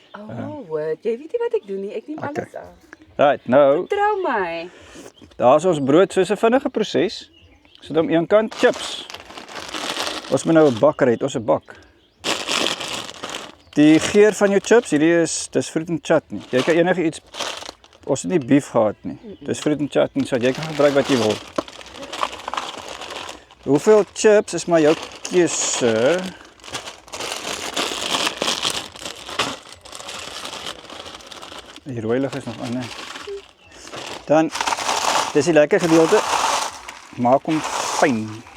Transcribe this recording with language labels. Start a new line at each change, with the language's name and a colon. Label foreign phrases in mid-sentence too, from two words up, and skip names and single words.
Afrikaans: Jy weet nie wat ek doen nie. Ek neem alles af. Right, nou. Trou my. Daar is ons brood, soos 'n vinnige proses. Sit hom een kant, chips. Ons moet nou 'n bakker hê, ons 'n bak. Die geur van jou chips, dis
English: fruit and chutney.
Afrikaans: Jy kan enige iets, ons het nie beef gehad nie. Dis
English: fruit and chutney,
Afrikaans: so jy kan gebruik wat jy wil. Hoeveel chips is maar jou keuse. Die rooi lig is nog aan, nee. Dan, dis die lekker gedeelte, maak hom fyn.